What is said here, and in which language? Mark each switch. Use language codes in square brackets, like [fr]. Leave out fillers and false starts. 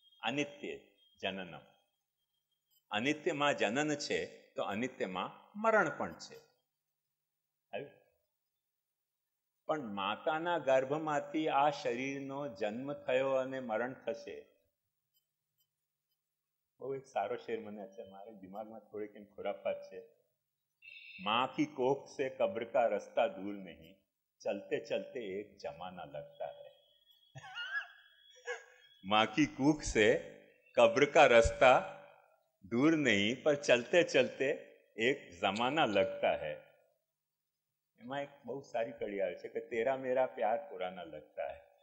[gu] અનિત્ય જનનમ, અનિત્યમાં જનન છે તો અનિત્યમાં મરણ પણ છે. પણ માતાના ગર્ભમાંથી આ શરીરનો જન્મ થયો અને મરણ થશે. બહુ એક સારો શેર મને છે, મારે દિમાગમાં થોડીક એમ ખુરાફાત છે. [hi] माँ की कोख से कब्र का रास्ता दूर नहीं, चलते चलते एक जमाना लगता है. माँ की कोख से कब्र का रास्ता दूर नहीं, पर चलते चलते એક જમાના લગતા હૈ, [gu] એમાં એક બહુ સારી કડી આવે છે કે [hi] તેરા મેરા પ્યાર પુરાના લગતા હૈ.